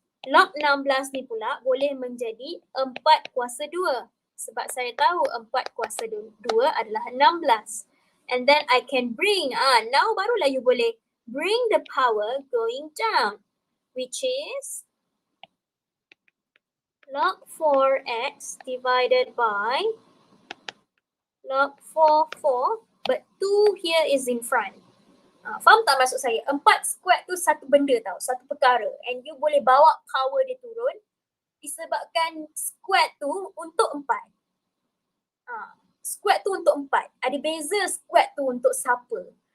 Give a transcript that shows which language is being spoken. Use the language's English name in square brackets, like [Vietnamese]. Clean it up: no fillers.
[Malay] Log 16 ni pula boleh menjadi 4 kuasa 2. Sebab saya tahu 4 kuasa 2 adalah 16. [English] And then I can bring, now [Malay] barulah you boleh [English] bring the power going down. Which is log 4x divided by log 4, but 2 here is in front. [Malay] Faham tak maksud saya? 4 square tu satu benda tau, satu perkara. And you boleh bawa power dia turun disebabkan square tu untuk 4. Square tu untuk 4. Ada beza square tu untuk siapa.